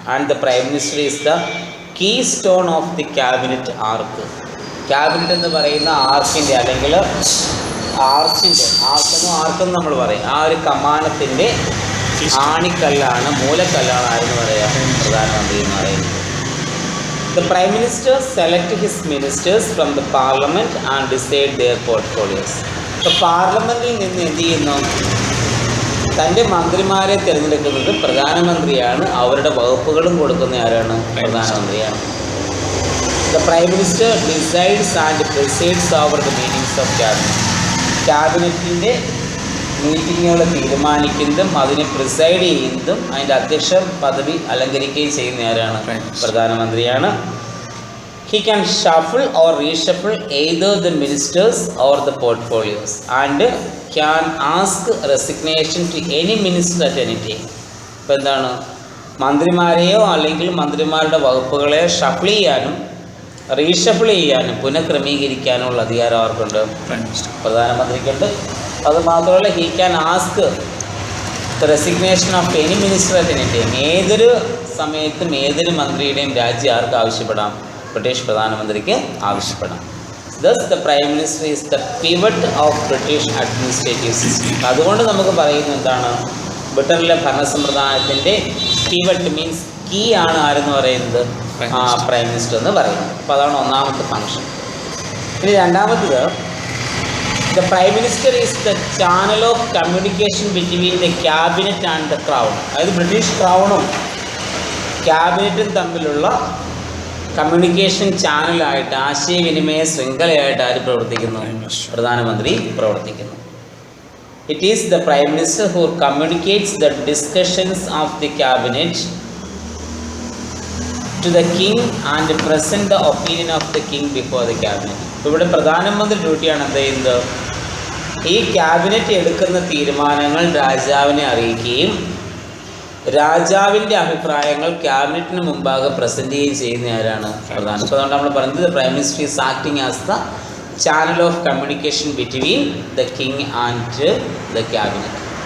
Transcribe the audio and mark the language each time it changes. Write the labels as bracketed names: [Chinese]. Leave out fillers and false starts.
[English] And the prime minister is the keystone of the cabinet arch. [Malayalam] Cabinet എന്ന് പറയുന്ന ആർക്കിൻ്റെ അല്ലെങ്കിൽ ആർക്കെന്ന് നമ്മൾ പറയും. ആ ഒരു കമാനത്തിൻ്റെ ആണിക്കല്ലാണ്, മൂലക്കല്ലാണ് ആരെന്ന് പറയാം പ്രധാനമന്ത്രി എന്ന് പറയുന്നത്. [English] The Prime Minister select his ministers from the Parliament and decide their portfolios. [Malayalam] ഇപ്പോൾ പാർലമെൻറ്റിൽ നിന്ന് എന്ത് ചെയ്യുന്നു, തൻ്റെ മന്ത്രിമാരെ തിരഞ്ഞെടുക്കുന്നത് പ്രധാനമന്ത്രിയാണ്. അവരുടെ വകുപ്പുകളും കൊടുക്കുന്ന ആരാണ് പ്രധാനമന്ത്രിയാണ്. [English] The Prime Minister decides and presides over the meetings of Cabinet. [Malayalam] ക്യാബിനറ്റിൻ്റെ മീറ്റിങ്ങുകൾ തീരുമാനിക്കുന്നതും അതിനെ പ്രിസൈഡ് ചെയ്യുന്നതും അതിൻ്റെ അധ്യക്ഷ പദവി അലങ്കരിക്കുകയും ചെയ്യുന്ന ആരാണ് പ്രധാനമന്ത്രിയാണ്. [English] He can shuffle or reshuffle either the ministers or the portfolios and can ask resignation to any minister at any time. [Malayalam] ഇപ്പോൾ എന്താണ്, മന്ത്രിമാരെയോ അല്ലെങ്കിൽ മന്ത്രിമാരുടെ വകുപ്പുകളെയോ ഷഫിൾ ചെയ്യാനും റീഷഫിൾ ചെയ്യാനും പുനഃക്രമീകരിക്കാനുള്ള അധികാരം ആർക്കുണ്ട് പ്രധാനമന്ത്രിക്കുണ്ട്. അതുമാത്രമല്ല [English] He can ask the resignation of any minister at any time. [Malayalam] ഏതൊരു സമയത്തും ഏതൊരു മന്ത്രിയുടെയും രാജി ആർക്ക് ആവശ്യപ്പെടാം, ബ്രിട്ടീഷ് പ്രധാനമന്ത്രിക്ക് ആവശ്യപ്പെടാം. [English] Thus the Prime Minister is the pivot of British administrative system. [Malayalam] അതുകൊണ്ട് നമുക്ക് പറയുന്നത് എന്താണ്, ബ്രിട്ടനിലെ ഭരണസമ്പ്രദായത്തിൻ്റെ പിവറ്റ് മീൻസ് കീ ആണ് ആരെന്ന് പറയുന്നത് പ്രൈം മിനിസ്റ്റർ എന്ന് പറയുന്നത്. അപ്പോൾ അതാണ് ഒന്നാമത്തെ ഫങ്ഷൻ. ഇനി രണ്ടാമത്തത്, [English] the Prime Minister is the channel of communication between the cabinet and the crown. [Malayalam] അതായത് ബ്രിട്ടീഷ് ക്രൗണും ക്യാബിനറ്റും തമ്മിലുള്ള കമ്മ്യൂണിക്കേഷൻ ചാനലായിട്ട്, ആശയവിനിമയ ശൃംഖലയായിട്ട് ആര് പ്രവർത്തിക്കുന്നു, പ്രധാനമന്ത്രി പ്രവർത്തിക്കുന്നു. [English] It is the Prime Minister who communicates the discussions of the cabinet to the king and present the opinion of the king before the cabinet. [Malayalam] ഇവിടെ പ്രധാനമന്ത്രി ഡ്യൂട്ടിയാണ് എന്ത് ചെയ്യുന്നത്, ഈ ക്യാബിനറ്റ് എടുക്കുന്ന തീരുമാനങ്ങൾ രാജാവിനെ അറിയിക്കുകയും രാജാവിൻ്റെ അഭിപ്രായങ്ങൾ ക്യാബിനറ്റിന് മുമ്പാകെ പ്രസൻറ്റ് ചെയ്യുകയും ചെയ്യുന്ന ആരാണ് പ്രധാനം. അപ്പോൾ അതുകൊണ്ട് നമ്മൾ പറയുന്നത് [English] Prime minister is acting as the channel of communication between the king and the cabinet.